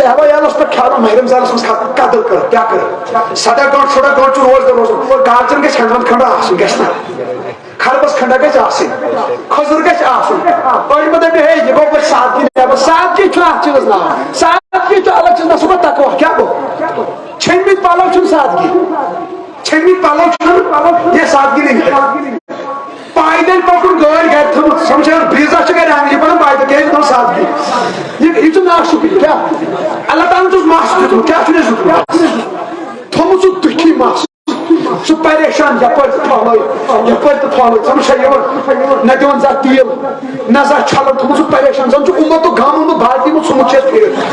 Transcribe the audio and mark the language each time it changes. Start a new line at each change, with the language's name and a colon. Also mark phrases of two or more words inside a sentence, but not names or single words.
Kashmiri: عیالس پٮ۪ٹھ کھیٛاونو ماہِ رمضانس منٛز قدر کر کیٛاہ کر 7 گٲنٛٹہٕ 8 گٲنٛٹہٕ چھُ روزدار روزُن کالچن گژھِ ہنٛدوند کھنڈا آسُن گژھِ نہ خربس کھنڈا گژھِ آسٕنۍ کھٔزٕر گژھِ آسُن أڑۍ مہ دپہِ ہے یہِ گوٚو پتہٕ سادگی نٮ۪بر سادگی چھُ اتھ چیٖزس ناو سادگی چھُ الگ چیٖز نہ سُہ گوٚو تقوا کیٛاہ گوٚو ژھیٚنمٕتۍ پلو چھُنہٕ سادگی ژھیٚنمٕتۍ پلو چھُنہٕ
Urdu: یہ سادگی نہیں ہے
Kashmiri: پایدل پکُن گٲڑۍ گرِ تھٲومٕژ سمجھان بریٖزا چھِ گرِ اَنٕنۍ یہِ پنُن پایدل کیٛازِ تھٲو سادگی یہِ چھُ ناشُکری کیٛاہ اللہ تعالیٰ چھُس مس دیُتمُت کیٛاہ چھُ أسۍ دیُتمُت تھوٚومُت سُہ دُکھی مس سُہ پریشان یپٲرۍ تہِ پھہلٲیِتھ سمجھا یِوان نہ دِوان زانٛہہ تیٖل نہ زانٛہہ چھلان تھوٚومُت سُہ پریشان زن چھُ اُمتُک غم اوٚنمُت بالٹی منٛز ژھُنمُت چھِ أسۍ پھِرِتھ